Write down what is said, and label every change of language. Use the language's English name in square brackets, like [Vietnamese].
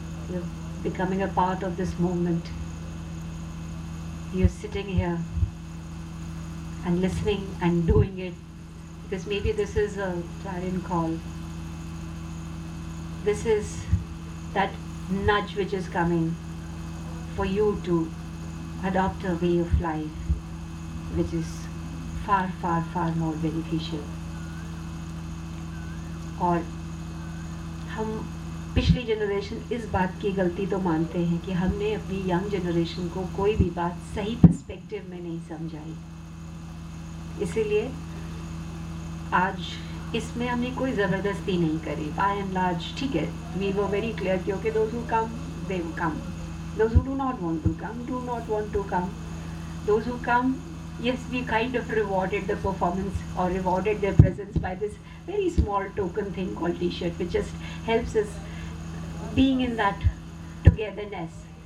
[English] You're becoming a part of this movement. You're sitting here and listening and doing it because maybe this is a clarion call. This is that nudge which is coming for you to adopt a way of life which is far, far, far more beneficial. [Hindi] और हम पिछली generation इस बात की गलती तो मानते हैं कि हमने अपनी यंग जनरेशन को कोई भी बात सही पर्सपेक्टिव में नहीं समझाई, इसीलिए आज इसमें हमने कोई ज़बरदस्ती नहीं करी. [English] By and large, [Hindi] ठीक है, [English] we were very clear कि okay, those who come, they will come. Those who do not want to come, do not want to come. Those who come, yes, we kind of rewarded the performance or rewarded their presence by this very small token thing called t-shirt, which just helps us being in that togetherness.